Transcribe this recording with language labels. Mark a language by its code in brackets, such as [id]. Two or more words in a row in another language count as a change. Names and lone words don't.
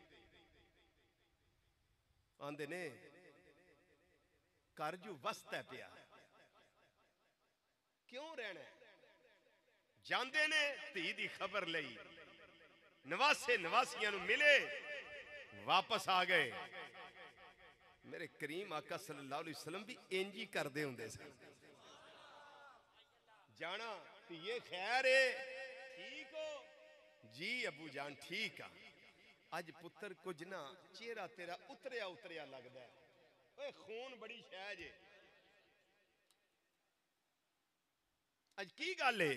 [pa] آندے نے گھر جو وسدا پیا کیوں رہنا. جاندے نے دھی دی خبر لئی، نواسے نواسیاں نوں ملے، واپس آ گئے. میرے کریم آقا [ar] صلى الله عليه وسلم [pa] وی انج ای کردے ہندے سن. جانا اے خیر اے، ٹھیک ہو جی ابو جان، ٹھیک آ. اج پتر کجھ نہ چہرہ تیرا اتریا اتریا لگدا اے. اوئے خون بڑی شے جے۔ اج کی گل اے?